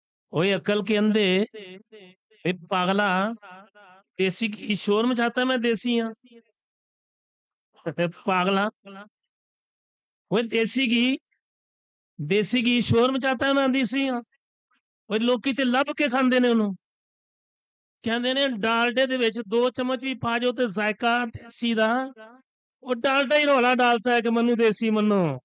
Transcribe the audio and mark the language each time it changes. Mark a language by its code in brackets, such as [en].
[ur] اوے عقل کے اندھے، اے پاگلا، دیسی کی شور مچاتا ہے [pa] میں دیسی ہاں. [ur] پاگلا، وہ دیسی کی شور مچاتا ہے [pa] میں دیسی ہاں. وہ لوگ تے لب کے کھاندے نے انہوں کہندے نے ڈالڈے دے وچ 2 چمچ بھی پا جو تے ذائقہ دیسی دا. وہ ڈالڈا ہی رولا ڈالتا ہے کہ منو دیسی منو.